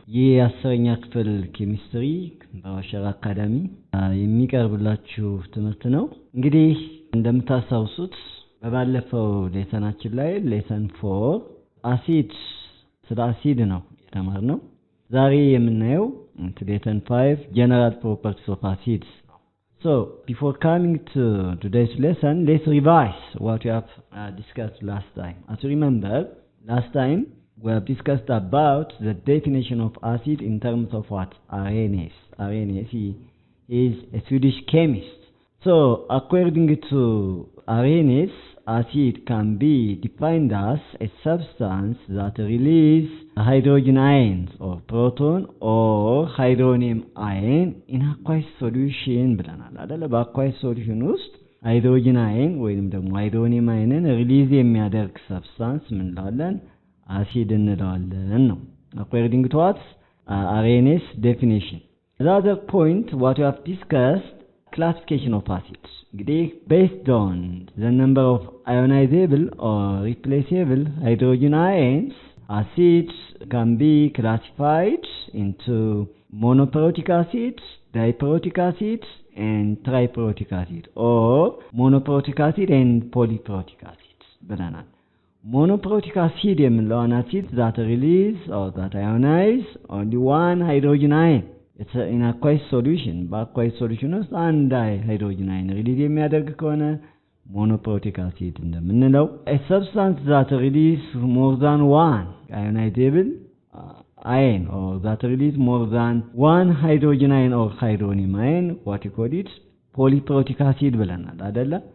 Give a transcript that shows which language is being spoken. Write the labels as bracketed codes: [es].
[am] ይህ 10ኛ ክፍል ኬሚስትሪ በዋሸራ አካዳሚ የሚቀርብላችሁ ትምህርት ነው። እንግዲህ እንደምታስታውሱት በባለፈው ሌሰናችን ላይ ሌሰን 4 አሲድ ስለ አሲድ ነው የተማርነው። ዛሬ የምናየው ሌሰን 5 [en] general properties of acids. So, before coming to today's lesson, let's revise what we have discussed last time. As you remember, last time we have discussed about the definition of acid in terms of what? Aromatic. Aromatic, he is a Swedish chemist. So, according to Aromatic, acid can be defined as a substance that releases hydrogen ions or proton or hydronium ion in aqueous solution [am] ብለናል አይደል? በአኳስ ሶሉሽን ውስጥ ሃይድሮጅን አይን ወይንም ደግሞ ሃይድሮኒየም አይንን ሪሊዝ የሚያደርግ ሰብስታንስ ምን እንለዋለን? አሲድ እንለዋለን ነው። [en] According to what? Aromatic's definition. The other point what we have discussed, classification of acids. Based on the number of ionizable or replaceable hydrogen ions, acids can be classified into monoprotic acids, diprotic acids, and triprotic acid, or monoprotic acid and polyprotic acids. Monoprotic acid [am] የምንለው [en] an acid that release or that ionize only one hydrogen ion. It's in aqueous solution. [am] በአኳስ ሶሉሽን ውስጥ አንድ ሃይድሮጅን አይን ሪሊዝ የሚያደርግ ከሆነ monoprotic acid እንደምንለው. [en] A substance that release more than one ionizable ion or that release more than one hydrogen ion or hydronium ion, what you call it? [am] Polyprotic acid ብለናል አይደለ?